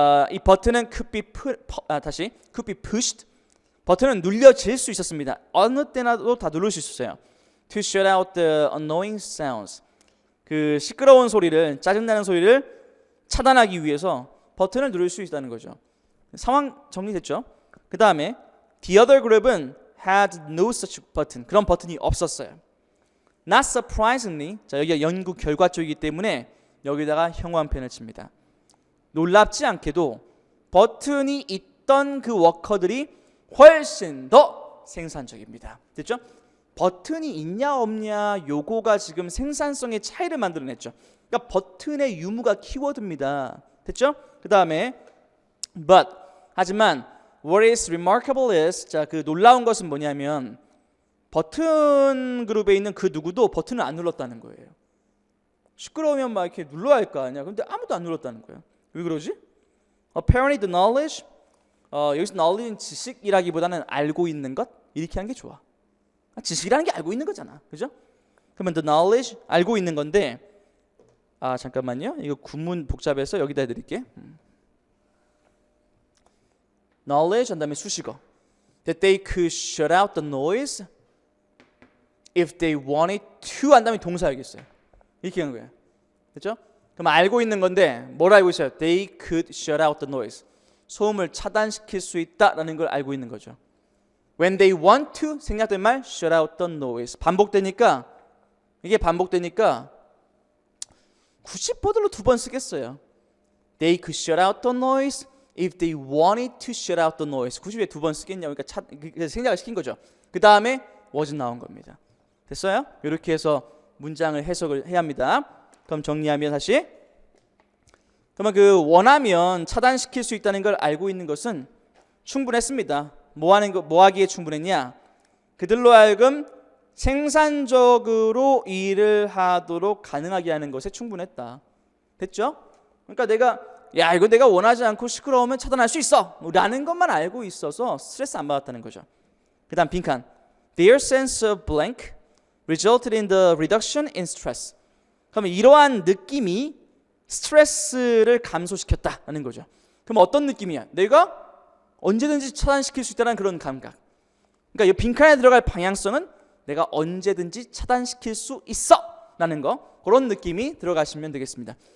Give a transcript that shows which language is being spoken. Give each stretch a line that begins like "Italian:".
Korean: 이 버튼은
English: could be pushed,
Korean: 버튼은 눌려질 수 있었습니다. 어느 때나도 다 누를 수 있었어요.
English: To shut out the annoying sounds,
Korean: 그 시끄러운 소리를, 짜증나는 소리를 차단하기 위해서 버튼을 누를 수 있다는 거죠. 상황 정리됐죠? 그 다음에
English: the other group은 had no such button,
Korean: 그런 버튼이 없었어요.
English: Not surprisingly,
Korean: 자, 여기가 연구 결과 쪽이기 때문에 여기다가 형광펜을 칩니다. 놀랍지 않게도 버튼이 있던 그 워커들이 훨씬 더 생산적입니다. 됐죠? 버튼이 있냐 없냐 요거가 지금 생산성의 차이를 만들어냈죠. 그러니까 버튼의 유무가 키워드입니다. 됐죠? 그 다음에 but, 하지만
English: what is remarkable is,
Korean: 자, 그 놀라운 것은 뭐냐면 버튼 그룹에 있는 그 누구도 버튼을 안 눌렀다는 거예요. 시끄러우면 막 이렇게 눌러야 할 거 아니야. 근데 아무도 안 눌렀다는 거예요. 왜 그러지?
English: Apparently the knowledge,
Korean: 여기서 knowledge는 지식이라기보다는 알고 있는 것, 이렇게 하는 게 좋아. 지식이라는 게 알고 있는 거잖아, 그죠? 그러면 the knowledge, 알고 있는 건데, 잠깐만요. 이거 구문 복잡해서 여기다 해드릴게. knowledge 한 다음에 수식어.
English: That they could shut out the noise if they wanted to,
Korean: 한 다음에 동사야겠어요. 이렇게 하는 거예요. 됐죠? 그럼 알고 있는 건데 뭘 알고 있어요?
English: They could shut out the noise.
Korean: 소음을 차단시킬 수 있다라는 걸 알고 있는 거죠.
English: When they want to,
Korean: 생략된 말
English: shut out the noise.
Korean: 반복되니까, 이게 반복되니까 굳이 버들로 두 번 쓰겠어요.
English: They could shut out the noise if they wanted to shut out the noise.
Korean: 굳이 왜 두 번 쓰겠냐? 그러니까 생략을 시킨 거죠. 그 다음에 was 나온 겁니다. 됐어요? 이렇게 해서 문장을 해석을 해야 합니다. 그럼 정리하면 다시, 그러면 그 원하면 차단시킬 수 있다는 걸 알고 있는 것은 충분했습니다. 뭐 하기에 충분했냐? 그들로 하여금 생산적으로 일을 하도록 가능하게 하는 것에 충분했다. 됐죠? 그러니까 이거 내가 원하지 않고 시끄러우면 차단할 수 있어 라는 것만 알고 있어서 스트레스 안 받았다는 거죠. 그 다음 빈칸.
English: Their sense of blank resulted in the reduction in stress.
Korean: 그러면 이러한 느낌이 스트레스를 감소시켰다는 거죠. 그럼 어떤 느낌이야? 내가 언제든지 차단시킬 수 있다는 그런 감각. 그러니까 이 빈칸에 들어갈 방향성은 내가 언제든지 차단시킬 수 있어 라는 거, 그런 느낌이 들어가시면 되겠습니다.